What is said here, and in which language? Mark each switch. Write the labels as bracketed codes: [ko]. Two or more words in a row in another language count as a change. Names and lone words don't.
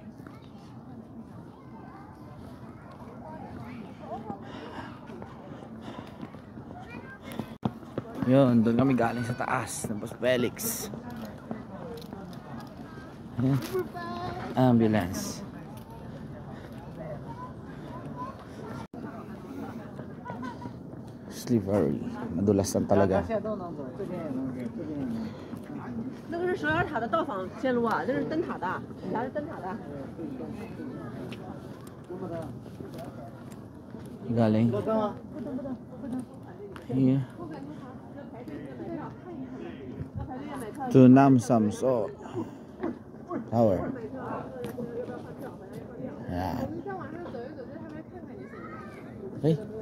[tl] Yun, doon kami galing sa taas ng Boss Felix. Ayan. Ambulance. Slippery. Madulas lang talaga. [zh] 那个是12塔的到访线路啊，那是灯塔的，啥是灯塔的？ [tl] Galing. [en] Here. To Nam Samso Tower. [tl] Yan. Hey.